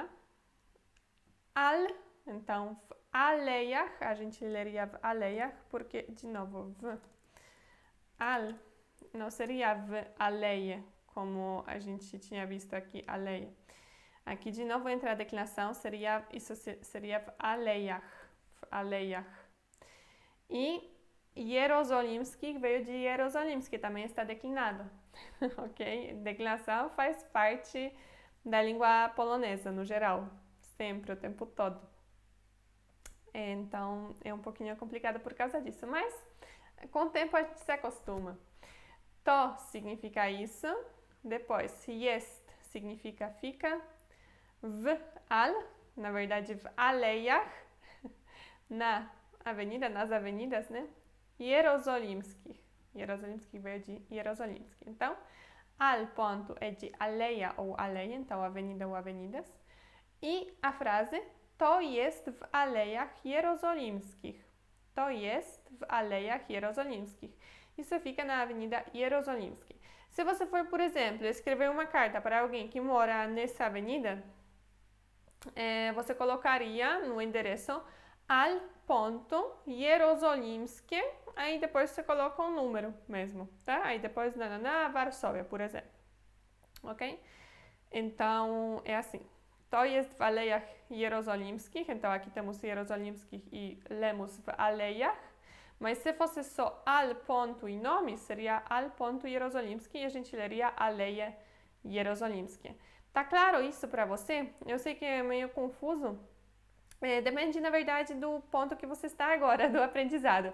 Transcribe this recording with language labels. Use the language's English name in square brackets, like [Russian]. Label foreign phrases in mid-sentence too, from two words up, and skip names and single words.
[Portuguese] Al, então, [Polish] v alejach, [Portuguese] a gente leria [Polish] v alejach, [Portuguese] porque, de novo, v. Al não seria [Polish] v aleia, [Portuguese] como a gente tinha visto aqui, aleia. Aqui, de novo, entra a declinação, isso seria [Polish] v alejach, v alejach. [Portuguese] E Jerozolimski veio de Jerozolimski, também está declinado, ok? Declinação faz parte da língua polonesa, no geral, sempre, o tempo todo. Então, é um pouquinho complicado por causa disso, mas com o tempo a gente se acostuma. To significa isso, depois jest significa fica, [Polish] v al, [Portuguese] na verdade [Polish] v alejach, [Portuguese] na avenida, nas avenidas, né? Jerozolimski. Jerozolimski veio de Jerozolimski. Então, al ponto é de aleia ou aleia, então avenida ou avenidas. [Polish] E a frase to jest w Alejach Jerozolimskich. To jest w Alejach Jerozolimskich. [Portuguese] Isso fica na Avenida Jerozolimski. Se você for, por exemplo, escrever uma carta para alguém que mora nessa avenida, você colocaria no endereço al ponto Jerozolimskie, aí depois você coloca um número mesmo, tá? Aí depois na Varsóvia, por exemplo. Ok? Então, é assim. [Polish] To jest w Alejach Jerozolimskich, [Portuguese] então aqui temos Jerozolimskich e lemos [Polish] w Alejach, [Portuguese] mas se fosse só al ponto e nome, seria al ponto Jerozolimski e a gente leria Aleje Jerozolimskie. Tá claro isso para você? Eu sei que é meio confuso. Depende, na verdade, do ponto que você está agora, do aprendizado.